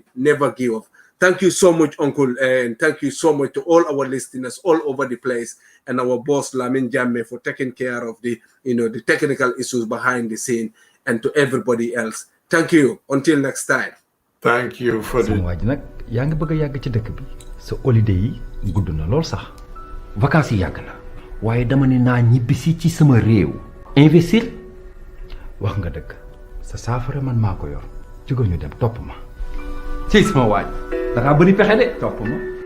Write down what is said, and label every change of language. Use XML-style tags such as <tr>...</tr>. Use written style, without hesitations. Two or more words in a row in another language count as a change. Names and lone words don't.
<en>Never give up. Thank you so much, Uncle, and thank you so much to all our listeners all over the place, and our boss Lamin Jammeh for taking care of the technical issues behind the scene, and to everybody else. Thank you. Until next time. Thank you for the.</en> <wo>Nag yaa ngi bëgg a yàgg ci dëkk bi sa holiday yi gudd na lool sax vacances yi yàgg na waaye dama ne naa ñibbisi ci sama réew investir wax nga dëgg sa saafara man maa ko yor jógal ñu dem topp ma ci sama waaj da ngaa bëri pexe de topp ma.</wo>